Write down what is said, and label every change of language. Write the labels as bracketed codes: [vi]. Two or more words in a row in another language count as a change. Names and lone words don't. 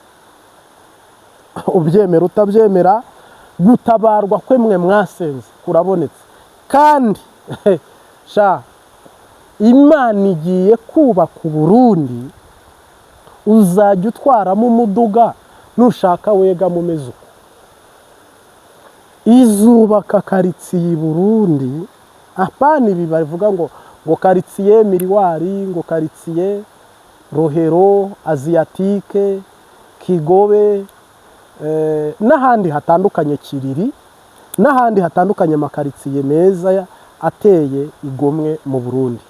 [rn] Ubyemera utabyemera, gutabarwa kwe mwe mwasenze kurabonetse. Kandi Imana igiye kubaka Burundi, uzajya utwaramo umuduga nushaka wega mu mezuko. izubaka karitsiye i Burundi, apana ibi bavuga ngo karitsiye Miriwari, ngo karitsiye Rohero, Asiatique, Kigobe, n'ahandi hatandukanye, Kiriri, n'ahandi hatandukanye amakaritsiye meza ateye igomwe mu Burundi.